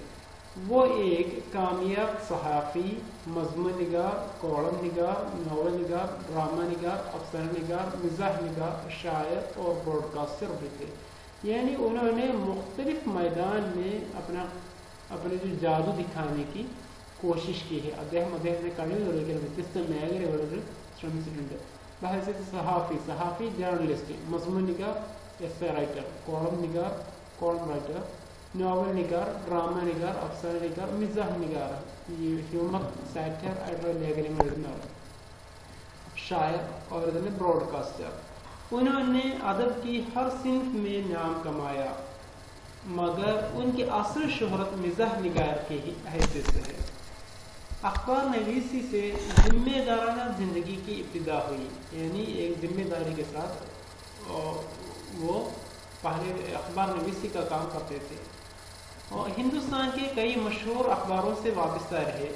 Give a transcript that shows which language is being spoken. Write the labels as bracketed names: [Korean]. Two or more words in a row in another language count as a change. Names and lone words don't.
[Urdu] وہ ایک کامیاب صحافی، مضمون نگار، کالم نگار، ناول نگار، ڈرامہ نگار، افسانہ نگار، مزاح نگار، شاعر اور براڈ کاسٹر بھی تھے۔ یعنی انہوں نے مختلف میدان میں اپنے جو جادو دکھانے کی کوشش کی ہے۔ [Malayalam] അദ്ദേഹത്തിന് കഴിവുകളിൽ വ്യത്യസ്ത മേഖലകളിൽ ശ്രമിച്ചിട്ടുണ്ട്۔ [Urdu] ബഹസിയത്ത് صحافی جرنلسٹ، مضمون نگار ایسے رائٹر، کالم نگار [English] column writer, [Urdu] ناول نگار، ڈرامہ نگار، افسانہ نگار، مزاح نگار، یہ [English] humour satire [Malayalam] ആയിട്ടുള്ള ലേഖനങ്ങൾ എഴുതുന്ന ആൾ، [Urdu] شاعر اور براڈ کاسٹر۔ انہوں نے ادب کی ہر صنف میں نام کمایا، مگر ان کی اصل شہرت مزاح نگار کی حیثیت سے ہے۔ اخبار نویسی سے ذمہ دارانہ زندگی کی ابتدا ہوئی، یعنی ایک ذمہ داری کے ساتھ وہ پہلے اخبار نویسی کا کام کرتے تھے، اور ہندوستان کے کئی مشہور اخباروں سے وابستہ رہے۔